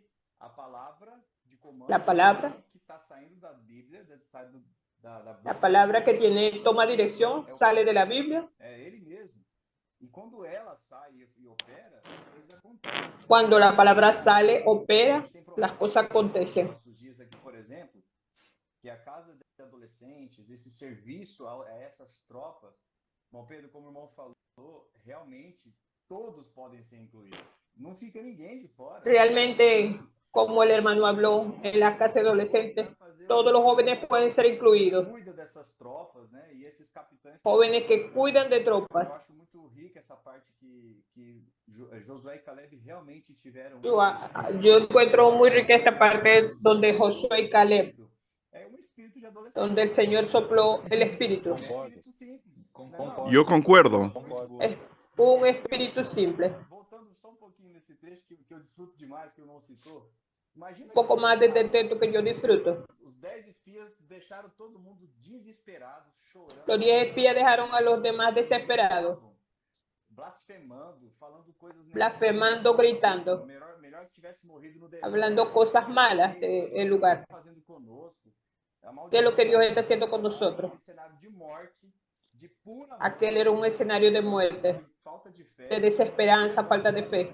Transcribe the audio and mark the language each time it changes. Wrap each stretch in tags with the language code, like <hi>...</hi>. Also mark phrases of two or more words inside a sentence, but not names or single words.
<es>La palabra que toma dirección, sale de la Biblia. Cuando la palabra sale, opera, las cosas acontecen.</es> <pt>Que a casa de adolescentes, esse serviço a essas tropas, irmão Pedro, como o irmão falou, realmente todos podem ser incluídos. Não fica ninguém de fora.</pt> <es>Realmente, como el hermano habló, en la casa de adolescentes, todos los jóvenes pueden ser incluidos.</es> <pt>Cuida dessas tropas, né? E esses capitães.</pt> <es>Jóvenes que cuidan de tropas.</es> <pt>Eu acho muito rica essa parte que Josué y Caleb realmente tiveram.</pt> <es>Yo encuentro muy rica esta parte donde Josué y Caleb, donde el Señor sopló el espíritu. Yo concuerdo. Es un espíritu simple.</es> <pt>Voltando só pouquinho nesse trecho que eu desfruto demais, que eu não citou.</pt> <es>Un poco más de este texto que yo disfruto.</es> <pt>Os 10 espias deixaram todo mundo desesperado, chorando.</pt> <es>Los 10 espías dejaron a los demás desesperados. Blasfemando, gritando, hablando cosas malas del lugar. ¿Qué es lo que Dios está haciendo con nosotros? Aquel era un escenario de muerte, de desesperanza, falta de fe.</es>